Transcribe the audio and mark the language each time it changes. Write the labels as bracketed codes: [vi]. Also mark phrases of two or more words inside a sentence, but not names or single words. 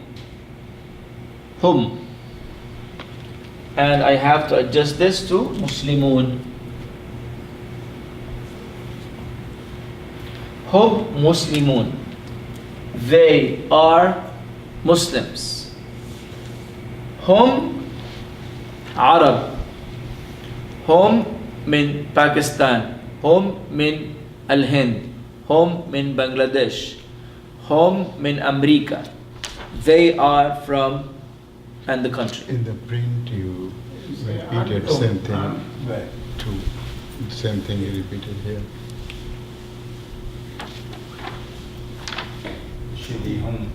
[ar] Hum. [en] And I have to adjust this to Muslimun. [ar] هم مسلمون. [en] They are Muslims. [ar] هم عرب. هم من باكستان. هم من الهند. هم من بنغلاديش. هم من أمريكا. [en] They are from and the country. In the print, you repeated same thing. Same thing you repeated here. Should be home.